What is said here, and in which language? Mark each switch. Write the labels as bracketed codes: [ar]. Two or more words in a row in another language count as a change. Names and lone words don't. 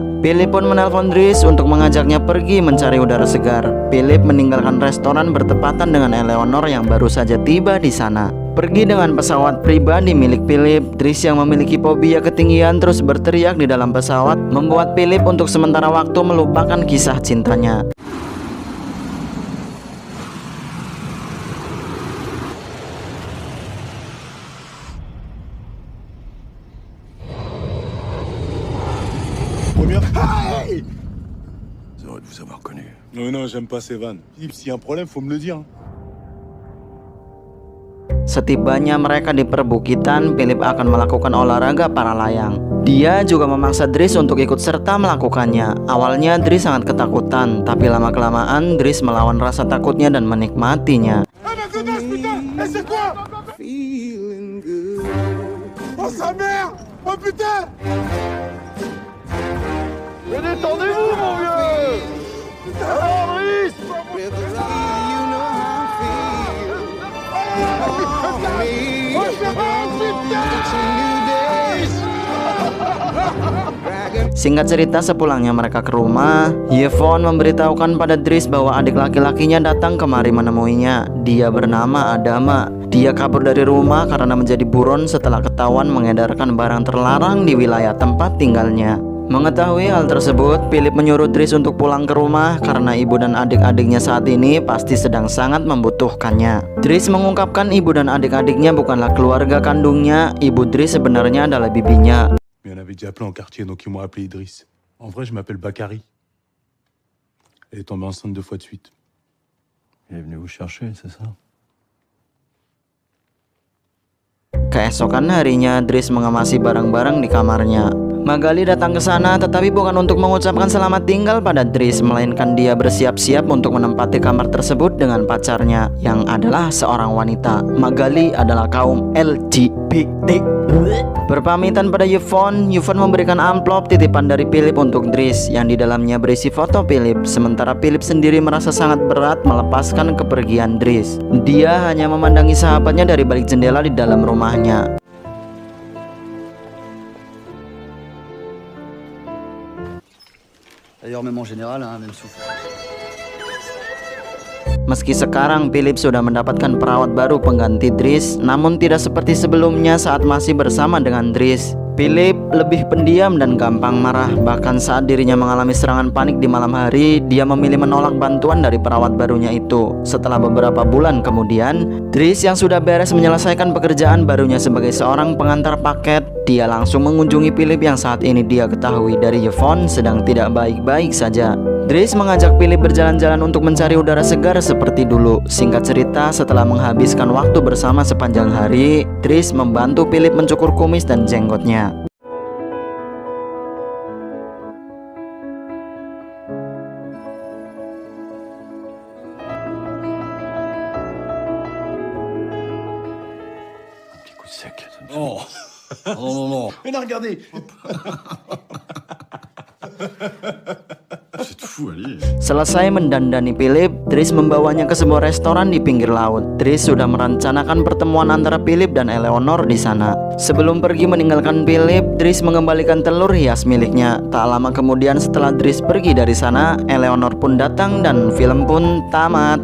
[id] Philip pun menelpon Dries untuk mengajaknya pergi mencari udara segar. Philip meninggalkan restoran bertepatan dengan Eleanor yang baru saja tiba di sana. Pergi dengan pesawat pribadi milik Philip. Dries yang memiliki fobia ketinggian terus berteriak di dalam pesawat, membuat Philip untuk sementara waktu melupakan kisah cintanya. [fr] Première. Hey! C'est heureux de vous avoir connu. Non, non, j'aime pas ces vannes. Philippe, s'il y a un problème, faut me le dire. [id] Setibanya mereka di perbukitan, Philip akan melakukan olahraga para layang. Dia juga memaksa Dries untuk ikut serta melakukannya. Awalnya Dries sangat ketakutan, tapi lama-kelamaan Dries melawan rasa takutnya dan menikmatinya. [fr] Ah, ma godasse, putain! Eh, c'est quoi? Oh, sa mère! Oh, putain! Mais détendez-vous, mon vieux! Alors, Dries! [id] Singkat cerita, sepulangnya mereka ke rumah, Yvonne memberitahukan pada Dries bahwa adik laki-lakinya datang kemari menemuinya. Dia bernama Adama. Dia kabur dari rumah karena menjadi buron setelah ketahuan mengedarkan barang terlarang di wilayah tempat tinggalnya. Mengetahui hal tersebut, Philip menyuruh Dries untuk pulang ke rumah karena ibu dan adik-adiknya saat ini pasti sedang sangat membutuhkannya. Dries mengungkapkan ibu dan adik-adiknya bukanlah keluarga kandungnya. Ibu Dries sebenarnya adalah bibinya. [fr] Mais on avait déjà appelé en quartier, donc ils m'ont appelé Idriss. En vrai, je m'appelle Bakary. Elle est tombée enceinte 2 fois de suite. Il est venu vous chercher, c'est ça? [id] Keesokan harinya, Dries mengemasi barang-barang di kamarnya. Magali datang ke sana tetapi bukan untuk mengucapkan selamat tinggal pada Dries, melainkan dia bersiap-siap untuk menempati kamar tersebut dengan pacarnya yang adalah seorang wanita. Magali adalah kaum LGBT. Berpamitan pada Yvonne memberikan amplop titipan dari Philip untuk Dries yang di dalamnya berisi foto Philip. Sementara Philip sendiri merasa sangat berat melepaskan kepergian Dries. Dia hanya memandangi sahabatnya dari balik jendela di dalam rumahnya. [fr] D'ailleurs, même en général, hein, même souffle. [id] Meski sekarang Philip sudah mendapatkan perawat baru pengganti Dries, namun tidak seperti sebelumnya saat masih bersama dengan Dries. Philip lebih pendiam dan gampang marah. Bahkan saat dirinya mengalami serangan panik di malam hari, dia memilih menolak bantuan dari perawat barunya itu. Setelah beberapa bulan kemudian, Dries yang sudah beres menyelesaikan pekerjaan barunya sebagai seorang pengantar paket, dia langsung mengunjungi Philip yang saat ini dia ketahui dari Yvonne sedang tidak baik-baik saja. Dries mengajak Philip berjalan-jalan untuk mencari udara segar seperti dulu. Singkat cerita, setelah menghabiskan waktu bersama sepanjang hari, Dries membantu Philip mencukur kumis dan jenggotnya. [fr] Un petit coup de sec. Ça me fait- Oh. Non, non, non. Mais non, regardez. C'est fou, allez. [id] Selesai mendandani Philip, Dries membawanya ke sebuah restoran di pinggir laut. Dries sudah merencanakan pertemuan antara Philip dan Eleanor di sana. Sebelum pergi meninggalkan Philip, Dries mengembalikan telur hias miliknya. Tak lama kemudian setelah Dries pergi dari sana, Eleanor pun datang dan film pun tamat.